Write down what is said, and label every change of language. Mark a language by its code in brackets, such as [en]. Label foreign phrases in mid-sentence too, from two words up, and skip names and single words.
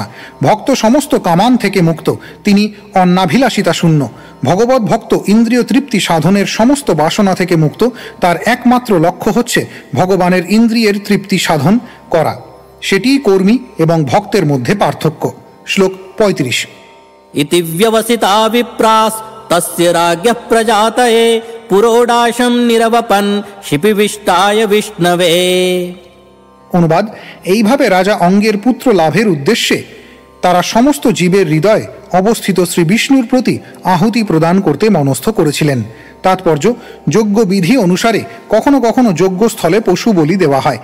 [bn] ভক্ত সমস্ত কামান থেকে মুক্ত, তিনি অন্নাভিলাষিতা শূন্য। ভগবত ভক্ত ইন্দ্রিয় তৃপ্তি সাধনের সমস্ত বাসনা থেকে মুক্ত, তার একমাত্র লক্ষ্য হচ্ছে ভগবানের ইন্দ্রিয়ের তৃপ্তি সাধন করা। সেটিই কর্মী এবং ভক্তের মধ্যে পার্থক্য। শ্লোক 35। [sa] इति व्यवसिता विप्रास् तस्य राज्ञः प्रजातये पुरोडाशं निरवपन् शिपिविष्टाय विष्णवे। [bn] অনুবাদ: এইভাবে রাজা অঙ্গের পুত্র লাভের উদ্দেশ্যে তারা সমস্ত জীবের হৃদয়ে অবস্থিত শ্রী বিষ্ণুর প্রতি আহুতি প্রদান করতে মনস্থ করেছিলেন। তাৎপর্য, যজ্ঞ বিধি অনুসারে কখনো কখনো যজ্ঞস্থলে পশু বলি দেওয়া হয়।